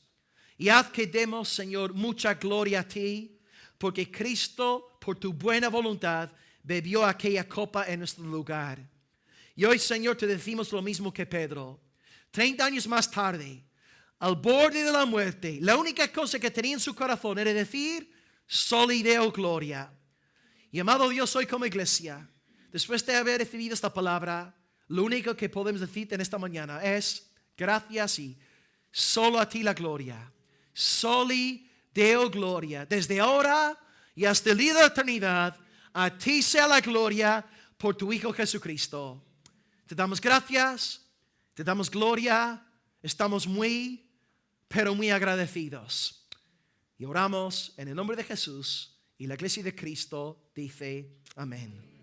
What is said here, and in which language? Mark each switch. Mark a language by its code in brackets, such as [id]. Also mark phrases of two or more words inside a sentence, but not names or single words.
[es] Y haz que demos, Señor, mucha gloria a ti, porque Cristo, por tu buena voluntad, bebió aquella copa en nuestro lugar. Y hoy, Señor, te decimos lo mismo que Pedro. 30 años más tarde, al borde de la muerte, la única cosa que tenía en su corazón era decir, [la] soli Deo gloria. [es] Y amado Dios, hoy como iglesia, después de haber recibido esta palabra, lo único que podemos decirte en esta mañana es, gracias y solo a ti la gloria. [la] Soli Deo gloria. [es] Desde ahora y hasta el día de la eternidad, a ti sea la gloria por tu Hijo Jesucristo. Te damos gracias, te damos gloria, estamos muy, pero muy agradecidos. Y oramos en el nombre de Jesús y la iglesia de Cristo dice amén.